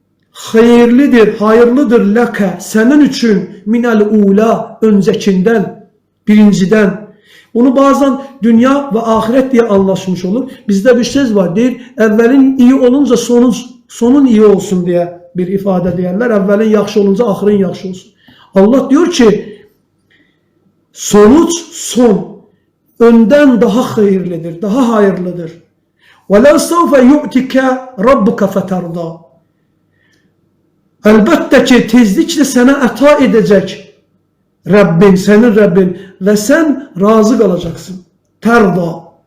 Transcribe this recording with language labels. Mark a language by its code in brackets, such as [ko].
[tr] Hayırlıdır, hayırlıdır leke senin için minel ula öncekinden, birinciden. Bunu bazen dünya ve ahiret diye anlaşmış olur. Bizde bir söz var değil, evvelin iyi olunca sonun iyi olsun diye bir ifade diyorlar. [az] Evvelin yaxşı olunca ahırın yaxşı olsun. [tr] Allah diyor ki sonuç son önden daha hayırlıdır, daha hayırlıdır. [ar] وَلَوْ سَوْفَ يُؤْتِكَ رَبُّكَ فَتَرْضَى [tr] Elbette ki tezlikle sana ata edecek Rabbin, senin Rabbin ve sen razı kalacaksın. Terda.